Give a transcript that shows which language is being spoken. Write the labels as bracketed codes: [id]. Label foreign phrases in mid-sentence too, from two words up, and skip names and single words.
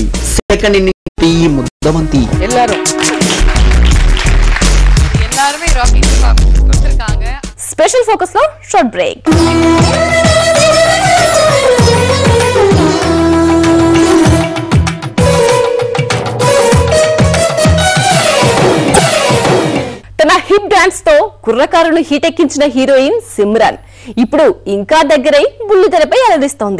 [te] సెకండ్ ఇన్నింగ్స్ ముద్దమంతి. [ta] எல்லாருமே ராக்கிங் கொடுத்துருக்காங்க. [en] special focus [te] లో [en] short break. [te] తన హిప్ డాన్స్ తో కుర్రకారును హీటెక్కించిన హీరోయిన్ సిమ్రాన్ ఇప్పుడు ఇంకా దగ్గరై బుల్లితెరపై అలరిస్తోంది.